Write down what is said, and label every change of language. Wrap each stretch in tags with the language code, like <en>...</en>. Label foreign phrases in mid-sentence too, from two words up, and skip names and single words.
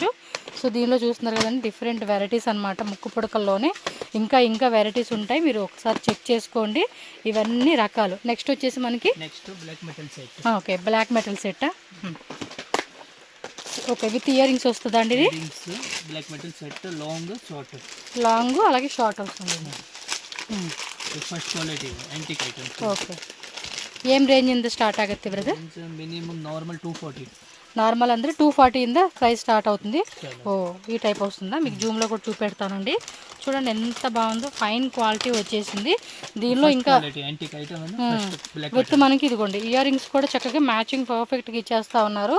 <te>సో దీనిలో చూస్తున్నారు కదండి</te> <en>different varieties</en> <te>అనమాట. ముక్కు పుడకల్లోనే ఇంకా వెరైటీస్ ఉంటాయి, మీరు ఒకసారి చెక్ చేసుకోండి. ఇవన్నీ రకాలు. నెక్స్ట్ వచ్చేసి మనకి</te> <en>black metal set. okay, black metal set. okay, with ear rings</en> <te>వస్తుందా అండి ఇది?</te> <en>black metal set,</en> <te>లాంగ్ అలాగే షార్ట్ వస్తుంది.</te> <en>first quality antique item.</en> <kn>ಓಕೆ, ಏಮ್ ರೇಂಜ್ ಇಂದ ಸ್ಟಾರ್ಟ್ ಆಗುತ್ತೆ ಬ್ರದರ್?</kn> <en>minimum normal 240.</en> <te>నార్మల్ ಅಂದರೆ 240 ఇంద</te> <en>price start</en> <te>అవుతుంది. ఓ ఈ టైప్ వస్తుందా? మీకు జూమ్లో కూడా చూపెడతానండి. చూడండి ఎంత బాగుందో,</te> <en>fine quality</en> <te>వచ్చేసింది. దీనిలో ఇంకా విత్ మనకి ఇదిగోండి</te> <en>ear rings</en> <te>కూడా చక్కగా మ్యాచింగ్ పర్ఫెక్ట్గా ఇచ్చేస్తూ ఉన్నారు.</te>